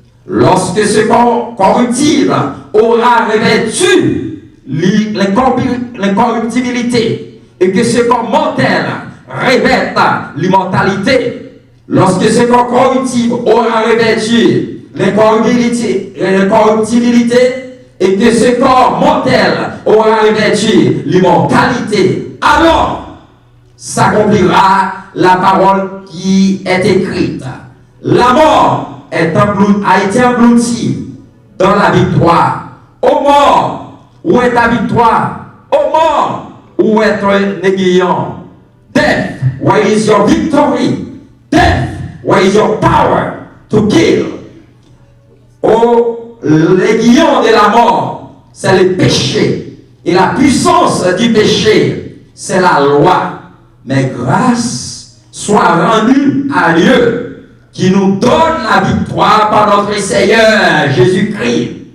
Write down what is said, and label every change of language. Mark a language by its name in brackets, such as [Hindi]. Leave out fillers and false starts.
[French] Lorsque ce corps corruptible aura revêtu l'incorruptibilité et que ce corps mortel revête l'immortalité, lorsque ce corps corruptible aura revêtu l'incorruptibilité et que ce corps mortel aura revêtu l'immortalité, alors s'accomplira la parole qui est écrite. La mort a été engloutie dans la victoire. Ô mort, où est ta victoire? Ô mort, où est ton aiguillon? [English] Death, where is your victory? Death, where is your power to kill? [French] Oh, l'aiguillon de la mort, c'est le péché. Et la puissance du péché, c'est la loi. Mais grâce soit rendue à Dieu qui nous donne la victoire par notre Seigneur Jésus-Christ.